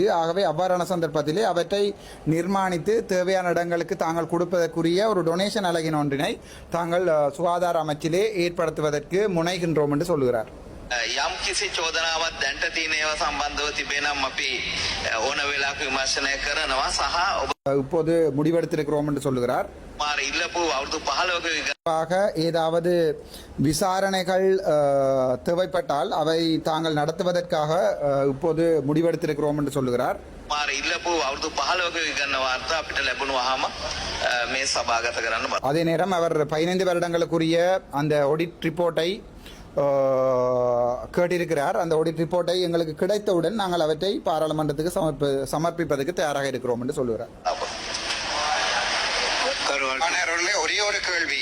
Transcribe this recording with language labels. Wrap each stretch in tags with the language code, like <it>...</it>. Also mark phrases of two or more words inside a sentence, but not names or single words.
<ta>ஆகவே அவ்வாறான சந்தர்ப்பத்திலே அவற்றை நிர்மாணித்து தேவையான இடங்களுக்கு தாங்கள் கொடுப்பதற்குரிய ஒரு டொனேஷன் அலகின் ஒன்றினை தாங்கள் சுகாதார அமைச்சிலே ஏற்படுத்துவதற்கு முனைகின்றோம் என்று சொல்லுகிறார்.</ta> <si>යම් කිසි චෝදනාවක් දැන්ට තියෙන ඒවා සම්බන්ධව තිබෙනම් අපි ඕන වෙලාවක විමර්ශනය කරනවා සහ ඔබ</si> <ta>இப்போது முடிவெடுத்திருக்கிறோம் என்று சொல்லுகிறார்.</ta> <si>මාර ඉල්ලපු අවුරුදු 15ක</si> <ta>ஏதாவது விசாரணைகள் தேவைப்பட்டால் அவை தாங்கள் நடத்துவதற்காக இப்போது முடிவெடுத்திருக்கிறோம் என்று சொல்லுகிறார்.</ta> <si>මාර ඉල්ලපු අවුරුදු 15ක විගන්න වාර්තා අපිට ලැබුණාම මේ සභාගත කරන්න බෑ.</si> <ta>அதே நேரம் அவர் 15 வருடங்களுக்குரிய அந்த</ta> <en>audit report</en> <ta>கேட்டிருக்கிறார். அந்த</ta> <en>audit report</en> <ta>எங்களுக்கு கிடைத்தவுடன் நாங்கள் அவற்றை பாராளுமன்றத்துக்கு சமர்ப்பிப்பதற்கு தயாராக இருக்கிறோம் என்று சொல்லுகிறார். அவர்களே, ஒரே ஒரு கேள்வி.</ta>